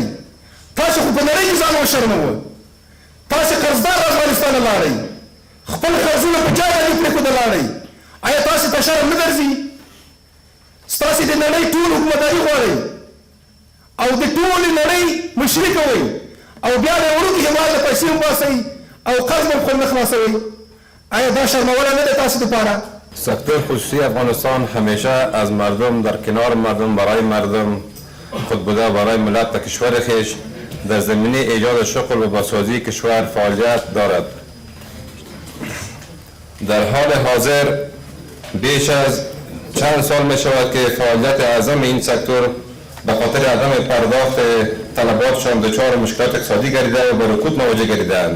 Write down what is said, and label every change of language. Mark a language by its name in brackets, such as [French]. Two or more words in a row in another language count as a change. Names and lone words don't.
[Pashto] تاسو خو په نړۍ کې ځان وشرمول، تاسو قرضدار افغانستان ته لاړئ، خپل قرضونه په جای باندې پرېښودل لاړئ، آیا تاسو ته شرم نه درځي؟ ستاسو د نړۍ ټول حکومتداري غواړئ او د ټولې نړۍ مشري کوئ او بیا د وړوکي هېواد له پیسې وباسئ او قرض به خپل نه خلاصوئ، آیا دا شرموله نه ده تاسو دپاره؟ [Persian] سکتور خصوصی افغانستان همیشه از مردم، در کنار مردم، برای مردم خود بوده، برای ملت و کشور خیش در زمینه ایجاد شغل و بازسازی کشور فعالیت دارد. در حال حاضر بیش از چند سال می شود که فعالیت اعظم این سکتور به خاطر عدم پرداخت طلباتشان دچار مشکلات اقتصادی گردیده و به رکود مواجه گردیدند.